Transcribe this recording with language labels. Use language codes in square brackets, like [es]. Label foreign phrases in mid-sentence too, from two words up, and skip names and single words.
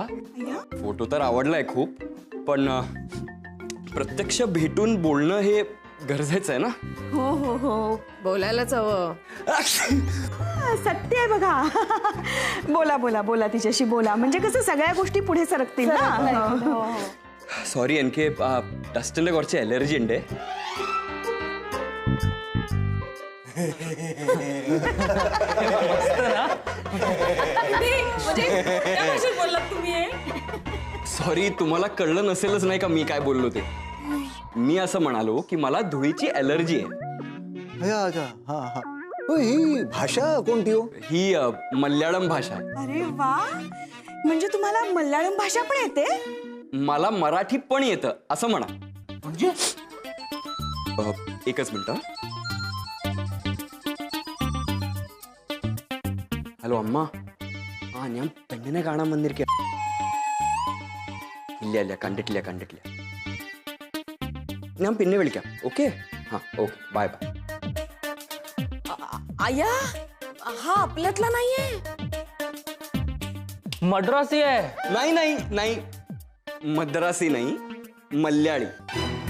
[mr] फोटो तर आवडलाय खूप, पण प्रत्यक्ष भेटून बोलणं हे गरजेचं आहे ना. हो हो हो, बोलायलाच हवं. सत्य आहे बघा. बोला बोला बोला, तिच्याशी बोला, म्हणजे कसं सगळ्या गोष्टी पुढे सरकतील ना. [ml] സോറി, എനിക്ക് ഡസ്റ്റിന്റെ കുറച്ച് അലർജി ഉണ്ട്. [mr] सॉरी, तुम्हाला कळलं नसेलच नाही का मी काय बोललो ते. मी असं म्हणालो की मला धुळीची अलर्जी आहे. हा. ही भाषा कोणती हो? ही मल्याळम भाषा. अरे वा, म्हणजे तुम्हाला मल्याळम भाषा पण येते? मला मराठी पण येतं असं म्हणा. म्हणजे एकच मिनिट. [ml] ഹലോ അമ്മ. ഞാൻ പെണ്ണിനെ കാണാൻ വന്നിരിക്കുക. ഇല്ല കണ്ടിട്ടില്ല. ഞാൻ പിന്നെ വിളിക്കാം. ഓക്കെ? [en] okay bye. [mr] आया हा आपल्यातला नाहीये. मद्रासी आहे. नाही मद्रासी नाही, मल्याळी.